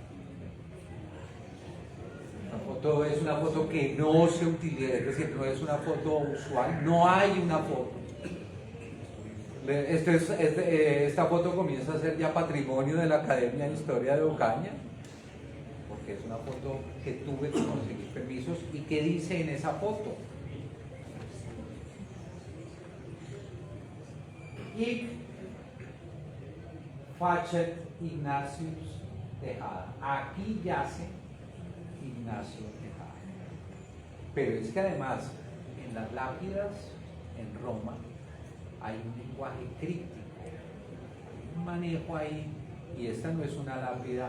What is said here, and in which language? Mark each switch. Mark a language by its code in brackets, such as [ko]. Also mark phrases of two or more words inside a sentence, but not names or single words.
[es] Es una foto que no se utiliza, es decir, no es una foto usual, no hay una foto. Esta foto comienza a ser ya patrimonio de la Academia de Historia de Ocaña, porque es una foto que tuve que conseguir permisos. ¿Y qué dice en esa foto? [la] Hic facet Ignatius Tejada. [es] Aquí yace Ignacio Tejada. Pero es que además en las lápidas en Roma hay un lenguaje críptico, hay un manejo ahí, y esta no es una lápida.